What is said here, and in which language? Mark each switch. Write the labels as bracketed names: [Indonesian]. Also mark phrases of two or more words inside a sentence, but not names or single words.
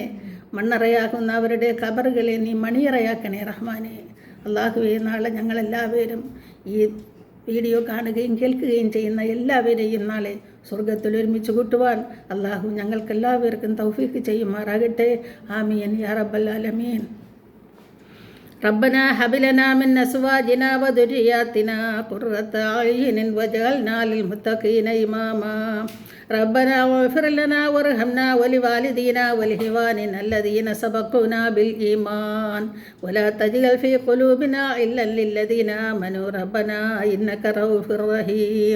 [Malayalam] മണ്ണറയാകുന്ന അവരുടെ ഖബറുകളെ നീ മണിയറയാക്കണേ റഹ്മാനെ. അള്ളാഹുവേ നാളെ ഞങ്ങളെല്ലാവരും ഈ വീഡിയോ കാണുകയും കേൾക്കുകയും ചെയ്യുന്ന എല്ലാവരെയും നാളെ സ്വർഗത്തിൽ ഒരുമിച്ച് കൂട്ടുവാൻ അള്ളാഹു ഞങ്ങൾക്കെല്ലാവർക്കും തൗഫീഖ് ചെയ്യുമാറാകട്ടെ. [Arabic] آمين يا رب العالمين. ربنا هب لنا من أزواجنا وذرياتنا قرة أعين واجعلنا للمتقين إماما. ربنا واغفر لنا وارحمنا ولوالدينا ولإخواننا الذين سبقونا بالإيمان ولا تجعل في قلوبنا إلا للذين آمنوا ربنا إنك رؤوف رحيم.